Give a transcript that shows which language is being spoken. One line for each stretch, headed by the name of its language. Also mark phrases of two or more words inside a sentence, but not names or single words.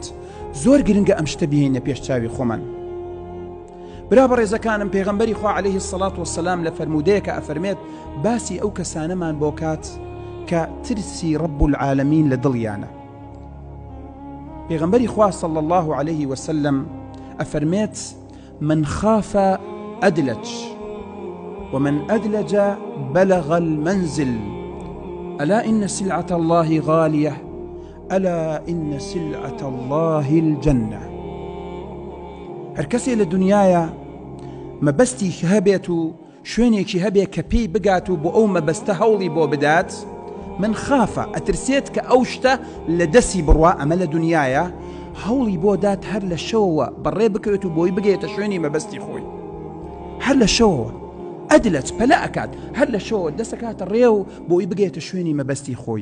Central Kurdish: زۆر گرنگە ئەم شتە بهێنە پێش چاوی خۆمان. برا بەڕێزەکانم، پێغەمبەری خوا
Arabic: عەلەیهی السەڵات وەسسەلام
Central Kurdish: لە فەرمودەیەکە ئەفەرمێت باسی ئەو کەسانەمان بۆ کات کە ترسی
Arabic: رب العالمین
Central Kurdish: لە دڵیانە. پێغەمبەری خوا
Arabic: صلی الله عليه وسلم ئەفەرمێت من خاف أدلج ومن أدلج بلغ المنزل ألا إن سلعة الله غالية ألا إن سلعة الله الجنة.
Central Kurdish: هەر کەسێ لە دنیاە مەبەستی هەبێت و شوێنێکی هەبێت کە پێی بگات و بۆ ئەو مەبەستە هەوڵی بۆ بدات، من خافە ئەترسێت کە ئەو شتە لە دەستی بڕوا، ئەمە لە دنیاە هەوڵی بۆ دات هەر لە شەوەوە بەڕێ بکەوێت و بۆی بگەێتە شوێنی مەبەستی خۆی، هەر لە شەوەوە ئەدلەت پەلە ئەکات، هەر لە شەوە دەسەکاتە ڕێ و بۆی بگەێتە شوێنی مەبەستی خۆی.